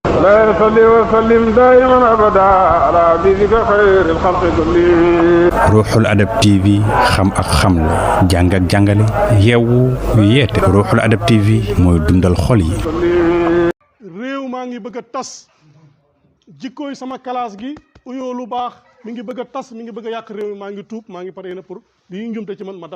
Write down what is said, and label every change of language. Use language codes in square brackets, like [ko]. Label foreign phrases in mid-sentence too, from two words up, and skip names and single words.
[ar] ولا يصلي وسلم دائما أبدا على حبيبك خير الخلق كلهم. [wo] Ruuxul Adab TV xam ak xamle jàng ak jàngale yeewu yeete Ruuxul Adab TV mooy dundal xol yi. réew maa ngi bëgg a tas jikkooy sama classe gi uyoo lu baax mi ngi bëgg a tas mi ngi bëgg a yàq réew mi maa ngi tuub maa ngi pare na pour lii njumte ci man ma